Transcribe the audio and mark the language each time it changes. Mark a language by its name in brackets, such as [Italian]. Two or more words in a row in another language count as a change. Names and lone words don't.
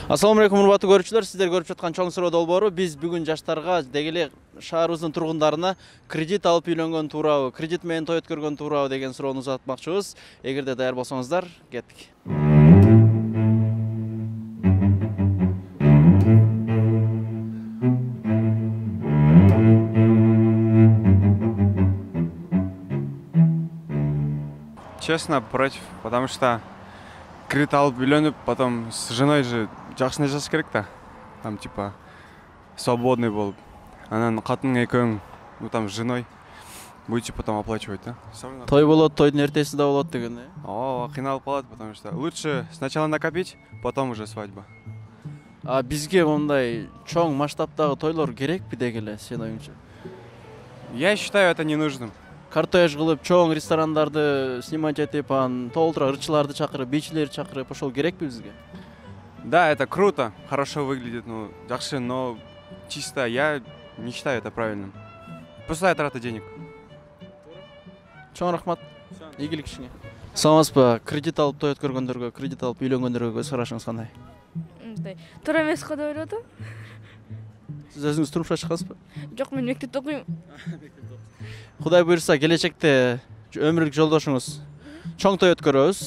[Arabic] السلام عليكم [Kyrgyz] урматтуу көрүүчүлөр, сиздер көрүп жаткан чоң суроо долбоору. Биз бүгүн жаштарга деги эле шаарыбыздын тургундарына кредит алып үйлөнгөн туурабы, кредит менен той өткөргөн туурабы деген суроону узатмакчыбыз. Эгерде даяр болсоңуздар, кеттик. [Russian] Честно, против, потому что [Kyrgyz] кредит алып үйлөнүп, [Russian] потом с женой же [Kyrgyz] жакшы жашаш керек да. [Russian] Там типа свободный болуп. [Kyrgyz] Анан катын экөөң, [Russian] там с женой будете потом оплачивать, да? [Kyrgyz] Той болот, тойдун эртесинде болот деген, Кыйналып калат, [Russian] потому что лучше сначала накопить, потом уже свадьба. [Kyrgyz] А бизге мындай чоң масштабтагы тойлор керекпи деги эле, сенин оюңча? [Russian] Я считаю это ненужным. [Kyrgyz] Кортеж кылып, чоң ресторандарды снимать этип, толтура ырчыларды чакырып, бичилерди чакырып, ошол керекпи бизге? [Russian] Да, это круто, хорошо выглядит, жакшы, но чисто я не считаю это правильным. Пустая трата денег. [Kyrgyz] Чоң рахмат. Ийгилик ишиңе. Саламатсызбы? Кредит алып той өткөргөндөргө, кредит алып үйлөнгөндөргө көз карашыңыз кандай? Мындай туура эмес го деп ойлодум. Сиз өзүңүз турмушка чыккансызбы? Жок, мен мектепте окуйм. Кудай буйрса, келечекте өмүрлүк жолдошуңуз чоң той өткөрөбүз.